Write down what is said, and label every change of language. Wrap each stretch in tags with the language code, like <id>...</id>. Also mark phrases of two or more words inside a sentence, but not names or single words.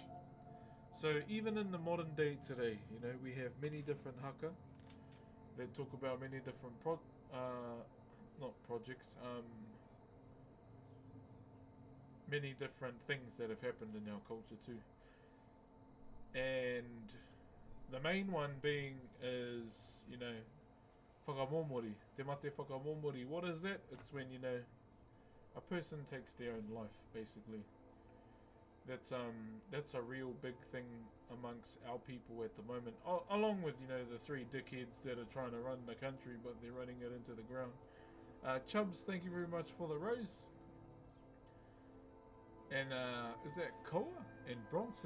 <en>So even in the modern day today, you know, we have many different haka that talk about many different not projects, many different things that have happened in our culture too. And the main one being is, you know, whakamomori.</en> <mi>Te mate whakamomori.</mi> <en>What is that? It's when, you know, a person takes their own life, basically. That's a real big thing amongst our people at the moment. Along with, you know, the three dickheads that are trying to run the country, but they're running it into the ground. Chubbs, thank you very much for the rose. And is that Koa and Bronson?</en>